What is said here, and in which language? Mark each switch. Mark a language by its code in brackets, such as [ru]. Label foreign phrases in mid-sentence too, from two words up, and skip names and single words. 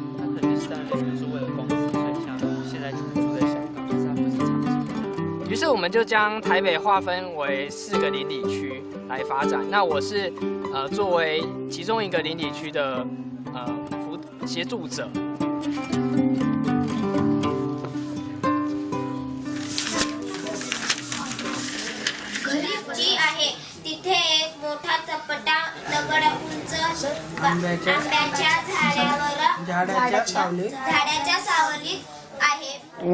[zh] 他可能是3年是为了公司，所以像现在住在香港，但是他不是长期。于是我们就将台北划分为4个邻里区来发展。那我是作为其中一个邻里区的协助者。 [mr] जी आहे तिथे एक मोठा चपटा दगड उंच आंब्याच्या झाडावर झाडाच्या सावलीत आहे।